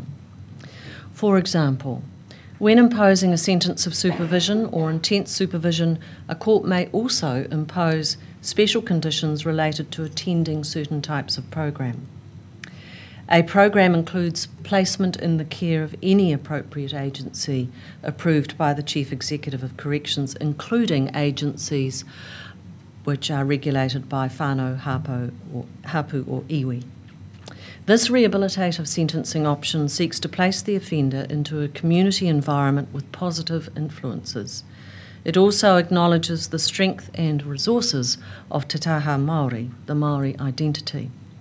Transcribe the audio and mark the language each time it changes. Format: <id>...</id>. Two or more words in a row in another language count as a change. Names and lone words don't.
<en>For example, when imposing a sentence of supervision or intense supervision, a court may also impose special conditions related to attending certain types of program. A program includes placement in the care of any appropriate agency approved by the Chief Executive of Corrections, including agencies which are regulated by</en> <mi>whānau, hapu</mi> <en>or iwi. This rehabilitative sentencing option seeks to place the offender into a community environment with positive influences. It also acknowledges the strength and resources of</en> <mi>Te Taha Māori,</mi> <en>the Māori identity.</en>